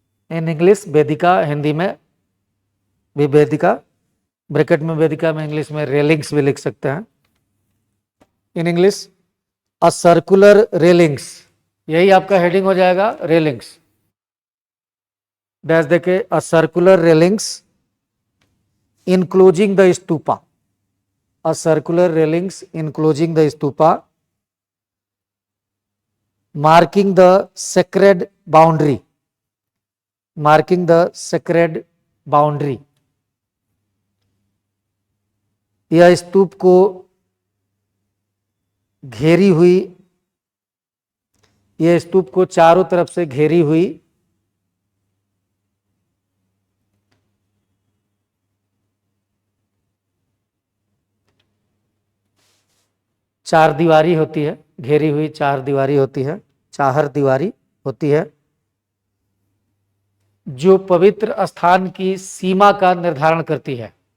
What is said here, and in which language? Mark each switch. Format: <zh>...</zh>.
<hi>In English वेदिका, हिंदी में भी वेदिका, bracket में वेदिका में इंग्लिश में रेलिंग्स भी लिख सकते हैं।</hi> <en>in English a circular railings,</en> <hi>यही आपका हेडिंग हो जाएगा, रेलिंग्स। डैश देके,</hi> <en>A circular railings enclosing the stupa, a circular railings enclosing the stupa, marking the sacred boundary, marking the sacred boundary।</en> <hi>यह स्तूप को घेरी हुई, यह स्तूप को चारों तरफ से घेरी हुई चार दीवारी होती है, घेरी हुई चार दीवारी होती है, चाहर दीवारी होती है, जो पवित्र स्थान की सीमा का निर्धारण करती है।</hi>